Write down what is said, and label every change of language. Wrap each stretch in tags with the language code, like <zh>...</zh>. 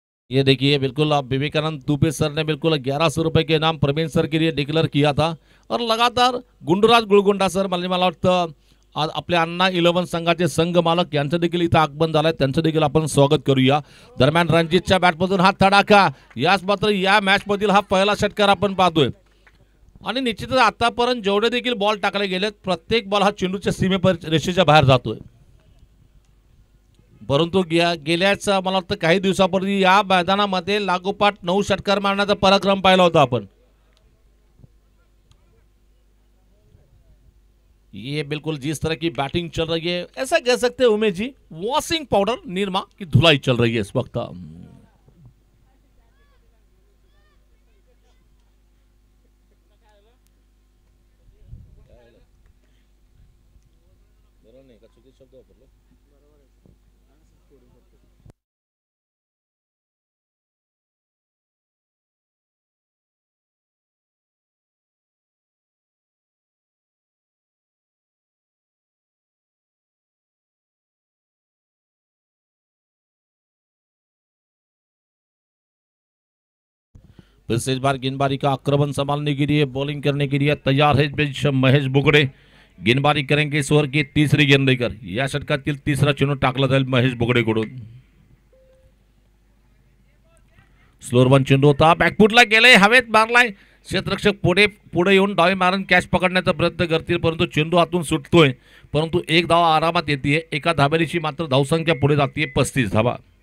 <hi>ये देखिए बिल्कुल आप विवेकानंद दुबे सर ने बिल्कुल 1100 रुपए के इनाम प्रवीण सर के लिए डिक्लेयर किया था और लगातार गुंडराज गुळगुंडा सर</hi> <mr>मला वाटतं आज आपल्या अण्णा 11 संघाचे संघ मालक यांचं देखील इथं आगमन झालंय, त्यांचं देखील आपण स्वागत करूया. दरम्यान रणजितच्या बॅटमधून हा तडाखा, याच मात्र या मॅच मधील हा पहिला षटकार आपण पाहतोय. आणि निश्चितच आतापर्यंत जेवढे देखील बॉल टाकले गेलेत प्रत्येक बॉल हा चेंडूच्या सीमेपर रेषेच्या बाहेर जातोय. परंतु गेल्याच मला वाटतं काही दिवसापूर्वी या मैदानामध्ये लागोपाठ 9 षटकार मारण्याचा पराक्रम पाहिला होता आपण.</mr> <hi>ये बिल्कुल जिस तरह की बैटिंग चल रही है ऐसा कह सकते हैं उमेश जी, वॉशिंग पाउडर निरमा की धुलाई चल रही है इस वक्त. फिर से इस बार गेंदबाजी का आक्रमण संभालने के लिए बॉलिंग करने के लिए तैयार है महेश बुगडे. गेंदबाजी करेंगे इस ओव्हर की तिसरी गेंद लेकर.</hi> <mr>या षटकातील तिसरा चेंडू टाकला जाईल महेश बुगडेकडून. स्लोअर वन चेंडू होता, बॅकफुटला गेले, हवेत मारलाय. क्षेत्ररक्षक पुढे येऊन डावे मारून कॅच पकडण्याचा प्रयत्न करतील, परंतु चेंडू हातून सुटतोय. परंतु एक धाव आरामात येते. एका धाबेरीची मात्र धावसंख्या पुढे जाते 35 धावा.</mr>